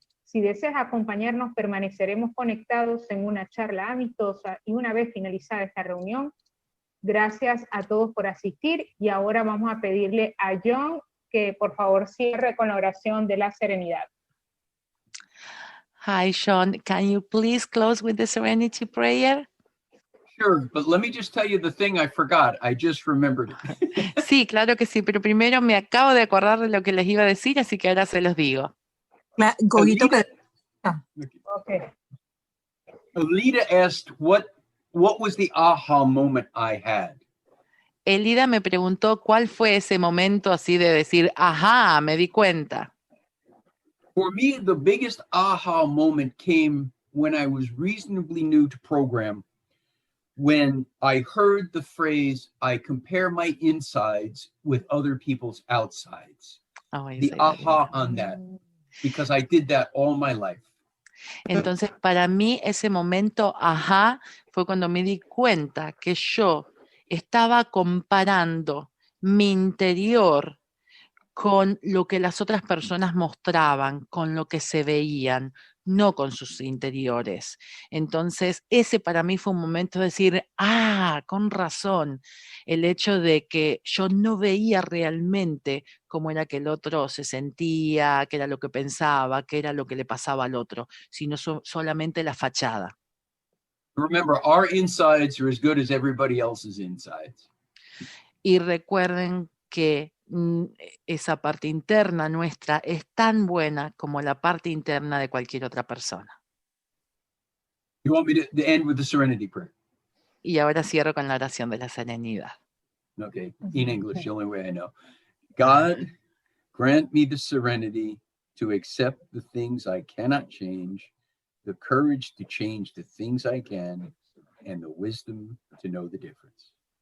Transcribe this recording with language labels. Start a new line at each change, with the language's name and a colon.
Spanish: Si deseas acompañarnos, permaneceremos conectados en una charla amistosa y una vez finalizada esta reunión, gracias a todos por asistir y ahora vamos a pedirle a John que por favor cierre con la oración de la serenidad.
English: Hi, Sean. Can you please close with the serenity prayer? Sure, but let me just tell you the thing I forgot. I just remembered it.
Spanish: Sí, claro que sí, pero primero me acabo de acordar de lo que les iba a decir, así que ahora se los digo. Gogito que...
English: Okay. Alida asked what was the aha moment I had.
Spanish: Elida me preguntó cuál fue ese momento así de decir, ajá, me di cuenta.
English: For me, the biggest aha moment came when I was reasonably new to program, when I heard the phrase, I compare my insides with other people's outsides. The aha on that, because I did that all my life.
Spanish: Entonces, para mí, ese momento, ajá, fue cuando me di cuenta que yo estaba comparando mi interior con lo que las otras personas mostraban, con lo que se veían, no con sus interiores. Entonces, ese para mí fue un momento de decir, con razón, el hecho de que yo no veía realmente cómo era que el otro se sentía, qué era lo que pensaba, qué era lo que le pasaba al otro, sino solamente la fachada.
English: Remember, our insides are as good as everybody else's insides.
Spanish: Y recuerden que esa parte interna nuestra es tan buena como la parte interna de cualquier otra persona.
English: You want me to end with the serenity prayer?
Spanish: Y ahora cierro con la oración de la serenidad.
English: Okay, in English, the only way I know. God, grant me the serenity to accept the things I cannot change, the courage to change the things I can, and the wisdom to know the difference.